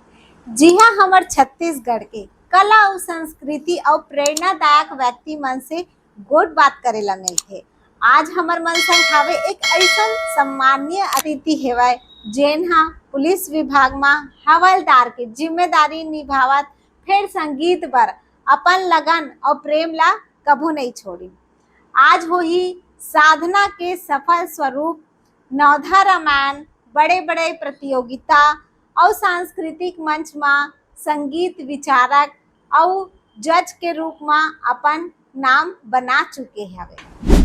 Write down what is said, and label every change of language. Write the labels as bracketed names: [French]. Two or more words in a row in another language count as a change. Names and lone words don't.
[Chhattisgarhi] जी हाँ, हमार छत्तीसगढ़ के कला और संस्कृति और प्रेरणादायक व्यक्ति मन से गोट बात करे ला मिलथे। आज हमार मन संग हावे एक ऐसन सम्माननीय अतिथि हेवय जेन हा पुलिस विभाग में हवलदार के जिम्मेदारी निभावत, फिर संगीत बर अपन लगन और प्रेम ला कभू नहीं छोड़ी। आज हो ही साधना के सफल स्वरूप नवधा रामायण, बड़े बड़े प्रतियोगिता और सांस्कृतिक मंच में संगीत विचारक और जज के रूप में अपन नाम बना चुके हवे।